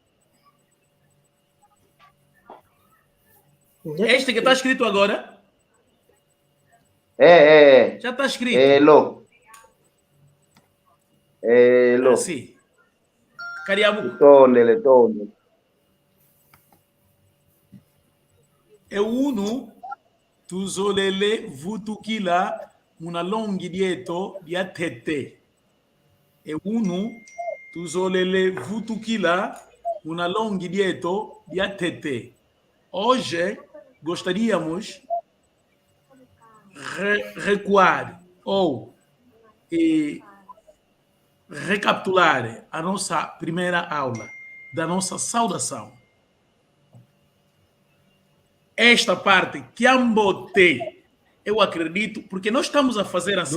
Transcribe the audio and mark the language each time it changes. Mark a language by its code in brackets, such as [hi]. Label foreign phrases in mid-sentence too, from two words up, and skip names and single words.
[pt] Este que está escrito agora? Já está escrito. Hello. Sim. Cariabu. Tondele. [kg] É uno tuzolele vutukila una longi dieto dia tete. É uno tuzolele vutukila una longi dieto dia tete. [pt] Hoje gostaríamos recuar ou recapitular a nossa primeira aula da nossa saudação. Esta parte que ambotei, eu acredito, porque nós estamos a fazer assim.